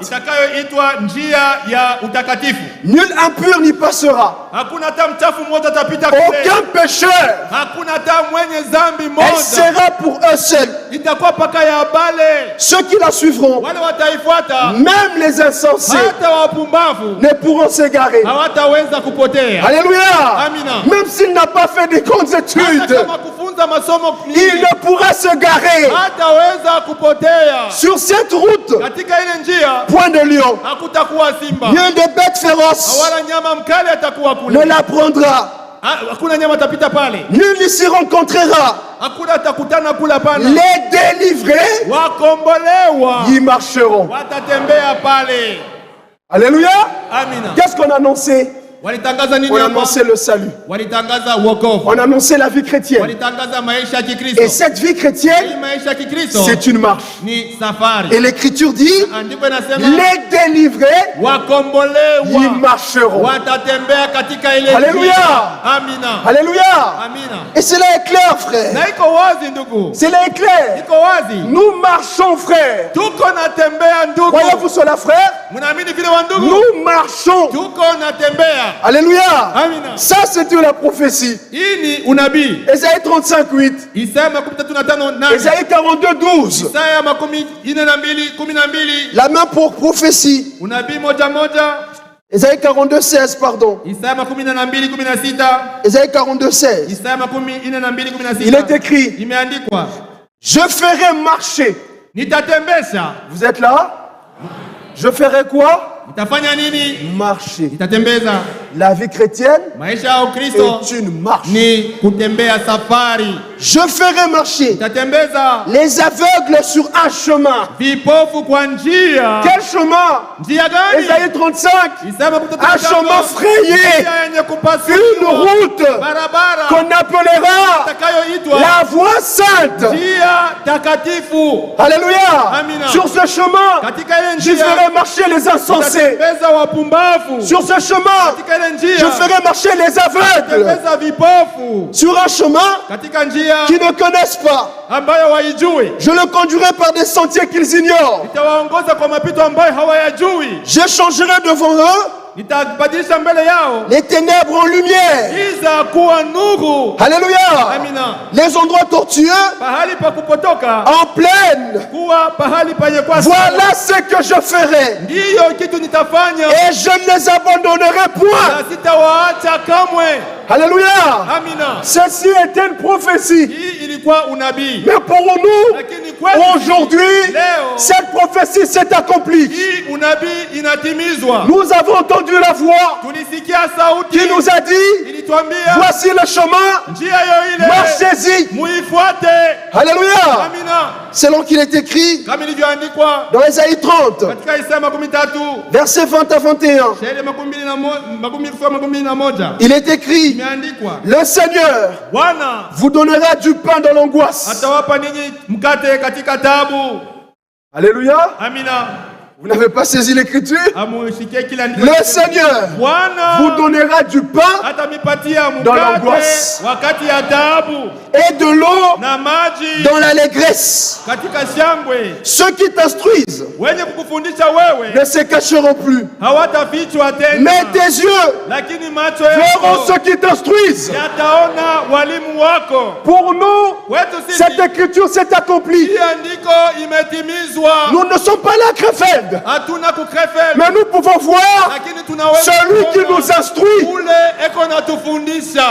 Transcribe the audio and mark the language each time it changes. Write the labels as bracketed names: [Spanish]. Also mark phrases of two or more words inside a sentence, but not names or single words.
[Swahili] itakayoitwa njia ya utakatifu. [French] Nul impur n'y passera. [Swahili] Hakuna hata mchafu mmoja atapita kule. [French] Aucun pécheur. [Swahili] Hakuna hata mwenye dhambi [French] Elle [Swahili] mmoja. [French] sera pour eux seuls. [Swahili] Itakuwa paka ya bale. [French] Ceux qui la suivront, [Swahili] Wale wataifuata [French] même les insensés, [Swahili] hata wapumbavu [French] ne pourront s'égarer. [Swahili] hawataweza kupotea. [French] Alléluia. [Swahili] Amina. [French] Même s'ils n'a pas fait de grandes [Swahili] hata [French] études, [Swahili] kama kufunza masomo [French] il [Swahili] mingi, [French] ne pourra se garer [Swahili] hataweza kupotea [French] sur cette route. [Swahili] katika ile njia. [French] Point de lion, [Swahili] Hakutakuwa simba [French] lieu de bêtes féroces [Swahili] wala nyama mkali atakuwa [French] ne [Swahili] kule. [French] la prendra. [Swahili] Hakuna nyama atapita pale, [French] Nul n'y s'y rencontrera. [Swahili] hakuna atakutana kula pana. [French] Les délivrés [Swahili] Wakombolewa [French] y marcheront. [Swahili] watatembea pale. [French] Alléluia. [Swahili] Amina. [French] Qu'est-ce qu'on a annoncé? [Swahili] Walitangaza nini [French] On a [Swahili] hapa? [French] annoncé le salut. [Swahili] Walitangaza wokovu, [French] On a annoncé la vie chrétienne. [Swahili] walitangaza maisha ya Kikristo. [French] Et cette vie [Swahili] Hii [French] chrétienne, [Swahili] maisha ya Kikristo [French] c'est une marche. [Swahili] ni safari. [French] Et l'Écriture dit, [Swahili] Andiko inasema [French] les délivrés y [Swahili] wakombolewa [French] marcheront. [Swahili] watatembea katika ile Haleluya. njia. Amina. [French] Alléluia. [Swahili] Amina. [French] Et cela est clair, frère. [Swahili] Na iko wazi ndugu, [French] Cela est clair. [Swahili] iko wazi. [French] Nous marchons, frère. [Swahili] Tuko natembea ndugu. [French] Croyez-vous cela, frère? [Swahili] Mnaamini vile wa ndugu? [French] Nous marchons. [Swahili] Tuko natembea. [French] Alléluia. [Swahili] Amina. [French] Ça, c'était la prophétie. [Swahili] Hii ni unabii. [French] Ésaïe 35:8. [Swahili] Isaya 35:8. [French] Ésaïe 42:12. [Swahili] Isaya 42:12. [French] La main pour prophétie. [Swahili] Unabii moja moja. [French] Ésaïe 42:16, pardon. [Swahili] Isaya 42:16. [French] Ésaïe 42:16. [Swahili] Isaya 42:16. [French] Il est écrit, [Swahili] Imeandikwa, [French] je ferai marcher. [Swahili] nitatembesha. [French] Vous êtes là? Je ferai quoi? [Swahili] Nitafanya nini? [French] Marcher. [Swahili] Nitatembeza. [French] La vie chrétienne [Swahili] Maisha ya Ukristo [French] est une marche. [Swahili] ni kutembea safari. [French] Je ferai marcher [Swahili] Nitatembeza [French] les aveugles sur un chemin. [Swahili] vipofu kwa njia. [French] Quel chemin? [Swahili] Njia gani? [French] Ésaïe 35. [Swahili] Isaya [French] Un chemin frayé. [Swahili] Njia yenye kupasuka. [French] Une route [Swahili] Barabara [French] qu'on appellera [Swahili] itakayoitwa [French] la voie sainte. [Swahili] njia takatifu. [French] Alléluia. [Swahili] Amina. [French] Sur ce chemin, [Swahili] Katika ile [French] je [Swahili] njia [French] ferai marcher les insensés. [Swahili] nitatembeza wapumbavu. [French] Sur ce chemin, [Swahili] Katika ile njia [French] je ferai marcher les aveugles. [Swahili] nitatembeza vipofu. [French] Sur un chemin [Swahili] Katika njia [French] qui ne connaissent pas. [Swahili] ambayo waijui, [French] Je le conduirai par des sentiers qu'ils ignorent. [Swahili] nitawaongoza kwa mapito ambayo hawayajui. [French] J'échangerai devant eux [Swahili] Nitabadilisha mbele yao [French] les ténèbres en lumière. [Swahili] giza kuwa nuru. [French] Alléluia. [Swahili] Amina. [French] Les endroits tortueux [Swahili] Pahali pa kupotoka [French] en plaine. [Swahili] kuwa pahali penye kwa [French] Voilà ce que je ferai. [Swahili] ndiyo kitu nitafanya, [French] Et je ne les abandonnerai point. [Swahili] na sitawaacha kamwe. [French] Alléluia. [Swahili] Amina. [French] Ceci était une prophétie. [Swahili] Hii ilikuwa unabii, [French] Mais pour nous, [Swahili] lakini kwetu [French] aujourd'hui, [Swahili] leo [French] cette prophétie s'est accomplie. [Swahili] hii unabii inatimizwa. [French] Nous avons entendu la voix [Swahili] Tulisikia sauti [French] qui nous a dit, [Swahili] ilituambia, [French] voici le chemin, [Swahili] njia yo ile [French] marchez-y. [Swahili] muifuate. [French] Alléluia. [Swahili] Amina. [French] Selon qu'il est écrit [Swahili] Kama ilivyoandikwa [French] dans Ésaïe 30, [Swahili] katika Isaya 13 [French] versets 20 à 21, [Swahili] shairi 21. [French] il est écrit, [Swahili] Imeandikwa, [French] le Seigneur [Swahili] Bwana [French] vous donnera du pain dans l'angoisse. [Swahili] atawapa ninyi mkate katika taabu. [French] Alléluia. [Swahili] Amina. [French] Vous n'avez pas saisi l'écriture? [Swahili] Amusikie kila andiko. [French] Le Seigneur [Swahili] Bwana [French] vous donnera du pain [Swahili] atamipatia [French] dans [Swahili] mkate [French] l'angoisse. [Swahili] wakati ya taabu [French] et de l'eau [Swahili] na maji [French] dans l'allégresse. [Swahili] katika shangwe. [French] Ceux qui t'instruisent [Swahili] Wenye kukufundisha wewe [French] ne se cacheront plus. [Swahili] hawatafichwa tena, [French] Mais tes yeux [Swahili] lakini macho [French] verront [Swahili] yako [French] ceux qui t'instruisent. [Swahili] yataona walimu wako. [French] Pour nous, [Swahili] Wetu sisi [French] cette écriture s'est accomplie. [Swahili] hii andiko imetimizwa. [French] Nous ne sommes pas là, Krefeld, [Swahili] Hatuna kukrefeli, [French] mais nous pouvons voir [Swahili] lakini tunaweza [French] celui qui [Swahili] kuona [French] nous instruit. [Swahili] ule eko natufundisha.